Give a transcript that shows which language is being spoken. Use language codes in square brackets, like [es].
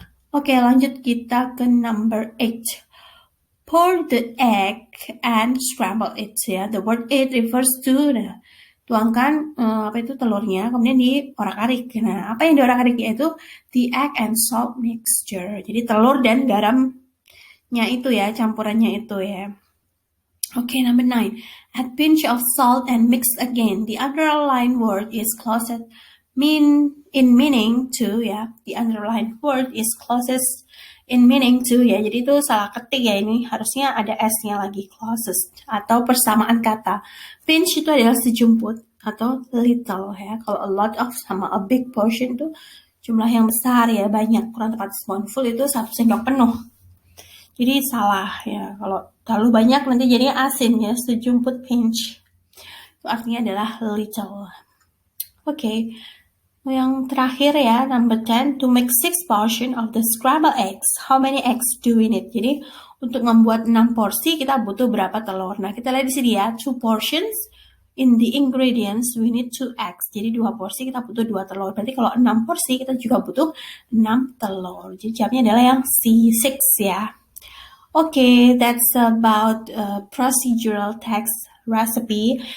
[en] Oke, lanjut kita ke number 8. Pour the egg and scramble it ya. The word it refers to, tuangkan telurnya, kemudian diorak-arik. [id] Nah, apa yang diorak-arik yaitu the egg and salt mixture. Jadi telur dan garamnya itu ya, campurannya itu ya. [en] Okay, number 9. Add pinch of salt and mix again. The underlined word is closest in meaning to ya. The underlined word is closest in meaning to ya. [id] Jadi itu salah ketik ya, ini harusnya ada S-nya lagi, closest atau persamaan kata. Pinch itu adalah sejumput atau little ya. Kalau a lot of sama a big portion itu jumlah yang besar ya, banyak. Kurang tepat, spoonful itu 1 sendok penuh. Jadi salah ya. Kalau terlalu banyak nanti jadinya asin ya. Sejumput pinch itu artinya adalah little. Oke. [en] Yang terakhir ya, number 10, to make 6 portion of the scrambled eggs, how many eggs do we need? [id] Jadi, untuk membuat 6 porsi, kita butuh berapa telur? [en] Nah, kita lihat di sini ya, 2 portions, in the ingredients, we need 2 eggs. [id] Jadi, 2 porsi, kita butuh 2 telur. Berarti kalau 6 porsi, kita juga butuh 6 telur. Jadi, jawabnya adalah yang C6 ya. [en] Okay, that's about procedural text recipe.